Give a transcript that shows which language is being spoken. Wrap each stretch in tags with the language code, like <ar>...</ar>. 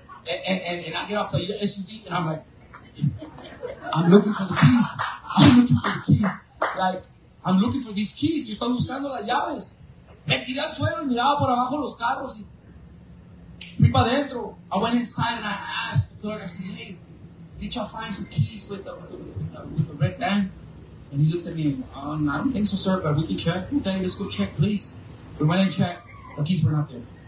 <en>And I get off the SUV and I'm like, I'm looking for the keys. Like, I'm looking for these keys.</en> <es>Yo estoy buscando las llaves. Me tiré al suelo y miraba por abajo los carros. Y fui para adentro.</es> <en>I went inside and I asked the clerk, I said, hey, did y'all find some keys with the red band? And he looked at me and, I don't think so, sir, but we can check. Okay, let's go check, please. We went and checked. The keys were not there.</en>